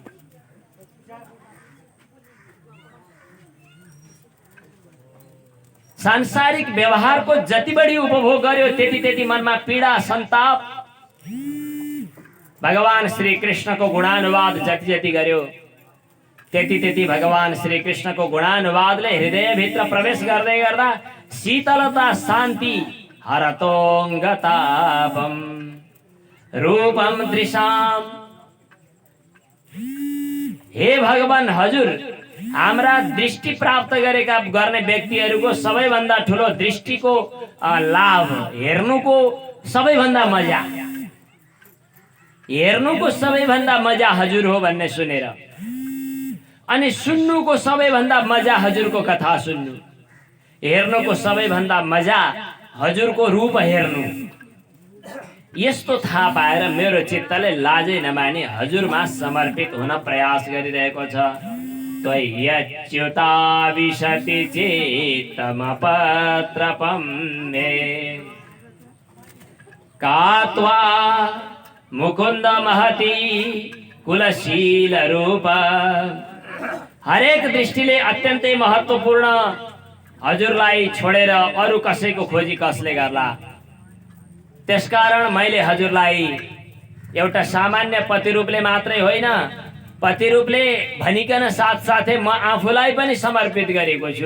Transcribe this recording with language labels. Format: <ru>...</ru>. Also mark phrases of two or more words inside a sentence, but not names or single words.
<ne>सांसारिक व्यवहारको जति बढी उपभोग गर्यो त्यति त्यति मनमा पीडा सन्ताप। भगवान श्री कृष्णको गुणानुवाद जति जति गर्यो त्यति त्यति भगवान श्री कृष्णको गुणानुवादले हृदयभित्र प्रवेश गर्दै गर्दा शीतलता शान्ति</ne> <sa>हरतोङ्गतापम रूपम दृशाम।</sa> <ne>हे भगवान, हजुर हाम्रा दृष्टि प्राप्त गर्ने व्यक्तिहरूको सबैभन्दा ठुलो दृष्टिको लाभ, हेर्नुको सबैभन्दा मजा, हेर्नुको सबैभन्दा मजा हजुर हो भन्ने सुनेर, अनि सुन्नुको सबैभन्दा मजा हजुरको कथा सुन्नु, हेर्नुको सबैभन्दा मजा हजुरको रूप हेर्नु। यस्तो थाहा पाएर मेरो चित्तले लाजै नमानी हजुरमा समर्पित हुन प्रयास गरिरहेको छ।</ne> <sa>त्वय्यच्युता विशति चित्तमपत्रपं मे कात्वा मुकुन्द महती कुलशील रूप।</sa> <ne>हरेक दृष्टिले अत्यन्तै महत्त्वपूर्ण हजुरलाई छोडेर अरू कसैको खोजी कसले गर्ला। त्यसकारण मैले हजुरलाई एउटा सामान्य पति रूपले मात्रै होइन, पति रूपले भनिकन साथसाथै म आफूलाई पनि समर्पित गरेको छु।</ne>